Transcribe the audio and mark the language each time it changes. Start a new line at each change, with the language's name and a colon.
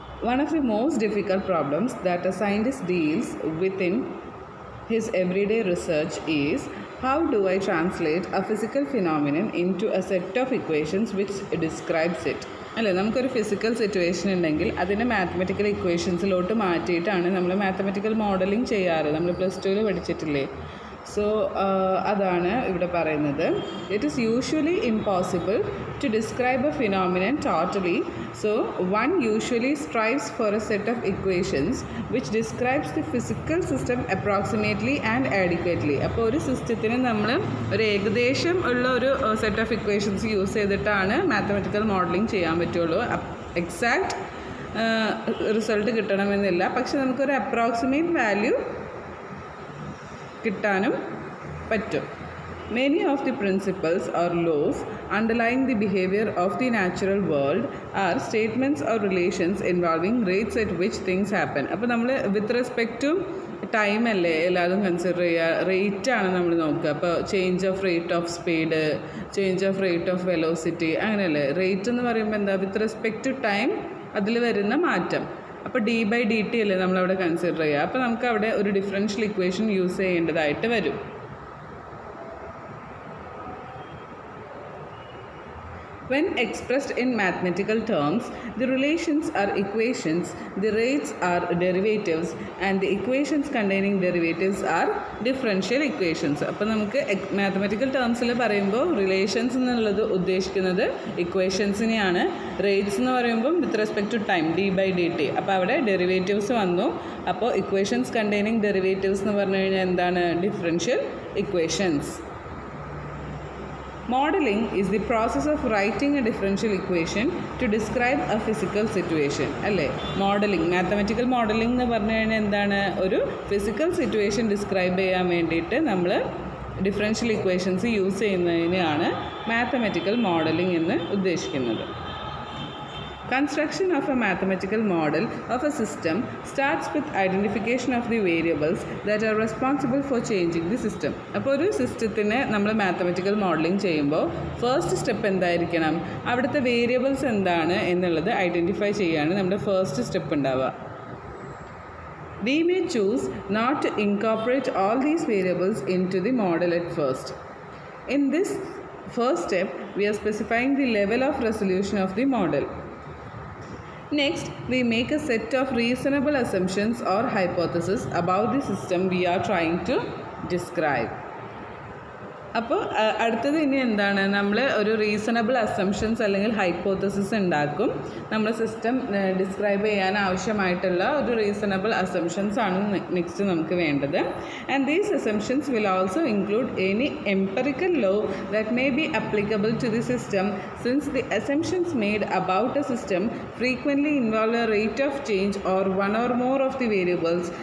English: One of the most difficult problems that a scientist deals with in his everyday research is how do I translate a physical phenomenon into a set of equations which describes it.
Malayalam: അല്ലേ, നമുക്കൊരു physical situation ഉണ്ടെങ്കിൽ അതിനെ mathematical ഇക്വേഷൻസിലോട്ട് മാറ്റിയിട്ടാണ് നമ്മൾ mathematical modelling ചെയ്യാറ്. നമ്മൾ +2 പഠിച്ചിട്ടില്ലേ? So അതാണ് ഇവിടെ പറയുന്നത്.
English: It is usually impossible to describe a phenomenon totally. So one usually strives for a set of equations which describes the physical system approximately and adequately.
Malayalam: അപ്പോൾ ഒരു സിസ്റ്റത്തിന് നമ്മൾ ഒരു ഏകദേശം ഉള്ള ഒരു
English: set of equations
Malayalam: യൂസ് ചെയ്തിട്ടാണ് മാത്തമെറ്റിക്കൽ മോഡലിംഗ് ചെയ്യാൻ പറ്റുള്ളൂ. എക്സാക്റ്റ് റിസൾട്ട് കിട്ടണമെന്നില്ല, പക്ഷെ നമുക്കൊരു അപ്രോക്സിമേറ്റ് വാല്യൂ കിട്ടാനും പറ്റും.
English: Many of the principles or laws underlying the behavior of the natural world are statements or relations involving rates at which things happen.
Malayalam: അപ്പോൾ നമ്മൾ
English: with respect to time
Malayalam: അല്ലേ എല്ലാതും consider ചെയ്യുക. റേറ്റ് ആണ് നമ്മൾ നോക്കുക. അപ്പോൾ
English: change of rate of speed, change of rate of velocity,
Malayalam: അങ്ങനെയല്ലേ. റേറ്റ് എന്ന് പറയുമ്പോൾ എന്താ,
English: with respect to time
Malayalam: അതിൽ വരുന്ന മാറ്റം. അപ്പോൾ d/dt അല്ലേ നമ്മളവിടെ കൺസിഡർ ചെയ്യുക. അപ്പോൾ നമുക്ക് അവിടെ ഒരു ഡിഫറൻഷ്യൽ ഇക്വേഷൻ യൂസ് ചെയ്യേണ്ടതായിട്ട് വരും.
English: When expressed in mathematical terms, the relations are equations, the rates are derivatives, and the equations containing derivatives are differential equations.
Malayalam: അപ്പോൾ നമുക്ക് മാത്തമെറ്റിക്കൽ ടേംസിൽ പറയുമ്പോൾ റിലേഷൻസ് എന്നുള്ളത് ഉദ്ദേശിക്കുന്നത് ഇക്വേഷൻസിനെയാണ്. റേറ്റ്സ് എന്ന് പറയുമ്പം
English: with respect to time
Malayalam: d/dt. അപ്പോൾ അവിടെ ഡെറിവേറ്റീവ്സ് വന്നു. അപ്പോൾ
English: equations containing derivatives
Malayalam: എന്ന് പറഞ്ഞു കഴിഞ്ഞാൽ എന്താണ്, differential equations.
English: Modeling is the process of writing a differential equation to describe a physical situation.
Malayalam: അല്ലേ, മോഡലിംഗ്, മാത്തമെറ്റിക്കൽ മോഡലിംഗ് എന്ന് പറഞ്ഞു കഴിഞ്ഞാൽ എന്താണ്, ഒരു ഫിസിക്കൽ സിറ്റുവേഷൻ ഡിസ്ക്രൈബ് ചെയ്യാൻ വേണ്ടിയിട്ട് നമ്മൾ differential equations use ചെയ്യുന്നതിനെയാണ് mathematical modelling എന്ന് ഉദ്ദേശിക്കുന്നത്.
English: Construction of a mathematical model of a system starts with identification of the variables that are responsible for changing the system.
Malayalam: അപ്പോൾ ഒരു സിസ്റ്റത്തിന് നമ്മൾ മാത്തമെറ്റിക്കൽ മോഡലിംഗ് ചെയ്യുമ്പോൾ ഫസ്റ്റ് സ്റ്റെപ്പ് എന്തായിരിക്കണം, അവിടുത്തെ വേരിയബിൾസ് എന്താണ് എന്നുള്ളത് ഐഡൻറ്റിഫൈ ചെയ്യാണ് നമ്മുടെ ഫസ്റ്റ് സ്റ്റെപ്പ് ഉണ്ടാവുക.
English: We may choose not to incorporate all these variables into the model at first. In this first step, we are specifying the level of resolution of the model. Next, we make a set of reasonable assumptions or hypotheses about the system we are trying to describe.
Malayalam: അപ്പോൾ അടുത്തത് ഇനി എന്താണ്, നമ്മൾ ഒരു reasonable assumptions അല്ലെങ്കിൽ hypothesis ഉണ്ടാക്കും. നമ്മുടെ system describe ചെയ്യാൻ ആവശ്യമായിട്ടുള്ള ഒരു റീസണബിൾ അസംഷൻസ് ആണ് നെക്സ്റ്റ് നമുക്ക് വേണ്ടത്.
English: And these assumptions will also include any empirical law that may be applicable to the system since the assumptions made about a system frequently involve a rate of change or one or more of the variables.